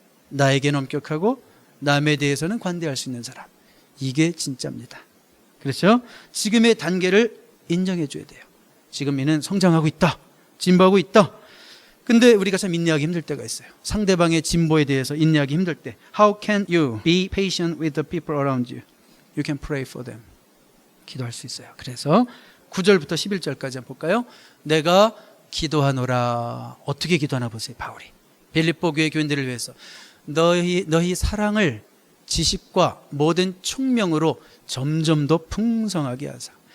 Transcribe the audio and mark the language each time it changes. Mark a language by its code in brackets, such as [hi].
[ko] 나에게는 엄격하고 남에 대해서는 관대할 수 있는 사람, 이게 진짜입니다. 그렇죠? 지금의 단계를 인정해 줘야 돼요. 지금 이는 성장하고 있다, 진보하고 있다. 근데 우리가 참 인내하기 힘들 때가 있어요. 상대방의 진보에 대해서 인내하기 힘들 때. [en] How can you be patient with the people around you? You can pray for them. [ko] 기도할 수 있어요. 그래서 9절부터 11절까지 한번 볼까요? 내가 기도하노라. 어떻게 기도하나 보세요. 바울이 빌립보 교회 교인들을 위해서 너희 사랑을 지식과 모든 총명으로 점점 더 풍성하게 하사.